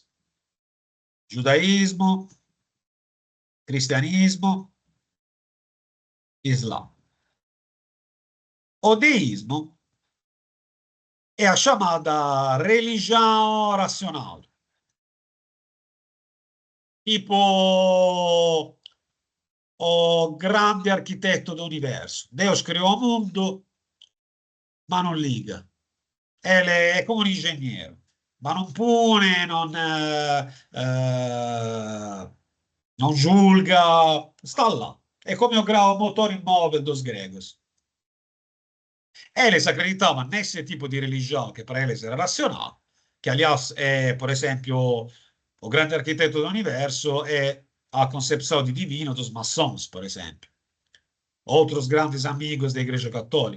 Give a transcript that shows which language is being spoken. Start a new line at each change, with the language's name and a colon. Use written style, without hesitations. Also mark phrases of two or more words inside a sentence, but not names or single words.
Portuguese: Judaísmo, cristianismo, islã. O deísmo é a chamada religião racional. Tipo o grande
Italian: architetto dell'universo.
Portuguese: Deus criou o mundo,
Italian: ma non liga. È come un ingegnere, ma non pune, non giulga, sta là. È come o motore immobile
Portuguese: dos gregos. Eles acreditavam nesse tipo de religião que para eles era racional, que aliás é, por exemplo, o grande arquiteto do universo é a concepção de divino dos maçons, por exemplo. Outros grandes amigos da Igreja Católica.